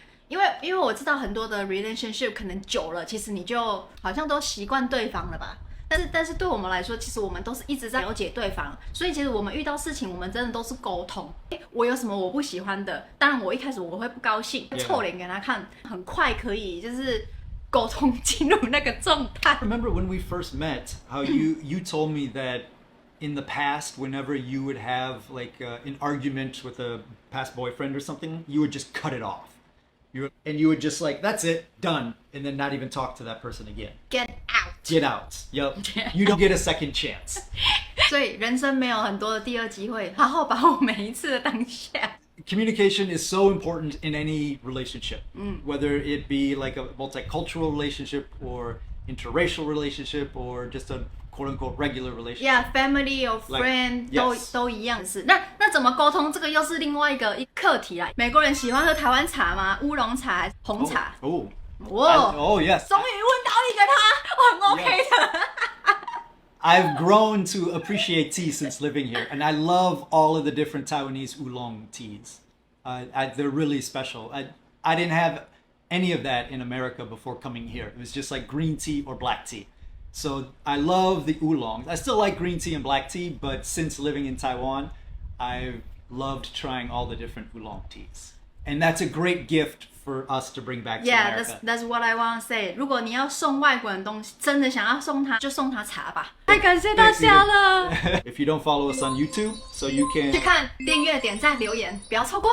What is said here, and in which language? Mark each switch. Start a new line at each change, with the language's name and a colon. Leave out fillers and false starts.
Chinese: 因为我知道很多的 relationship 可能久了，其实你就好像都习惯对方了吧。但是对我们来说，其实我们都是一直在了解对方，所以其实我们遇到事情，我们真的都是沟通。我有什么我不喜欢的，当然我一开始我会不高兴，臭脸给他看，很快可以就是沟通进入那个状态。
English: I remember when we first met, how you told me that in the past, whenever you would have like an argument with a past boyfriend or something, you would just cut it off. And you would just like, that's it, done, and then not even talk to that person again. Get out. Get out. Yep. You don't get a second chance.
Chinese: 所以人生没有很多的第二机会，好好把握每一次的当下。
English: Communication is so important in any relationship, whether it be like a multicultural relationship or interracial relationship or just a quote-unquote regular relationship. Yeah, family or friend、 yes.
Chinese: 都一样是。那怎么沟通？这个又是另外一个课题啦。美国人喜欢喝台湾茶吗？乌龙茶还是红茶？ Oh. 哇
English: Oh, yes.
Chinese: 终于问到一个他，很 OK 的。
English: I've grown to appreciate tea since living here, and I love all of the different Taiwanese oolong teas. They're really special. I didn't have any of that in America before coming here. It was just like green tea or black tea. So I love the oolongs. I still like green tea and black tea, but since living in Taiwan, I've loved trying all the different oolong teas. And that's a great gift for us to bring back to America. That's what I want to say.
Chinese: 如果你要送外国人东西，真的想要送他，就送他茶吧。太感谢大家了。
English: If you don't follow us on YouTube, so you can
Chinese: 去看、订阅、点赞、留言，不要错过。